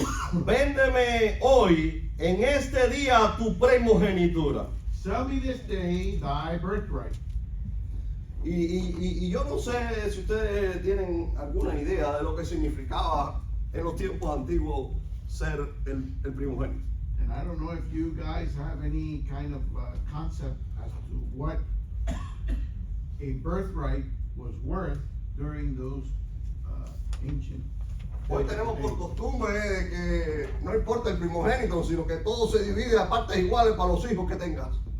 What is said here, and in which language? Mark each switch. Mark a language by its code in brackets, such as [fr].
[es] Véndeme hoy, en este día, tu primogenitura. [en] sell me this day thy birthright. [es] Y yo no sé si ustedes tienen alguna idea de lo que significaba en los tiempos antiguos ser el primogénito. [en] And I don't know if you guys have any kind of concept as to what a birthright was worth during those ancient [es] Hoy tenemos por costumbre de que no importa el primogénito, sino que todo se divide a partes iguales para los hijos que tengas.